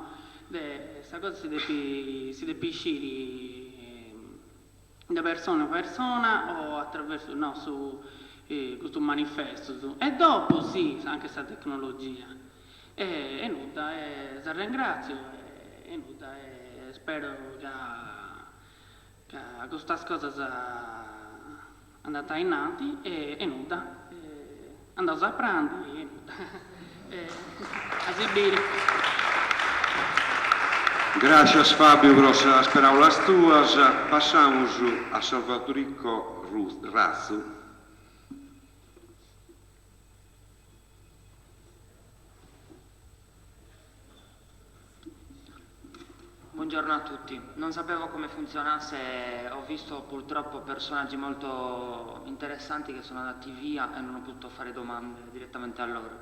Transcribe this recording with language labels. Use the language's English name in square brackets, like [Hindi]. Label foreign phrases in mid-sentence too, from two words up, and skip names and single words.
[Italian] Questa cosa si deve uscire da persona a persona o attraverso su questo manifesto e dopo sì anche questa tecnologia e nulla ti ringrazio e nulla e spero che questa cosa sia andata in avanti e nulla andavo a prendere e nulla a esibire. [Spanish] Gracias Fabio por las palabras tuas. Pasamos a Salvadorico Razzo. [Italian] Buongiorno a tutti. Non sapevo come funzionasse, ho visto purtroppo personaggi molto interessanti che sono andati via e non ho potuto fare domande direttamente a loro.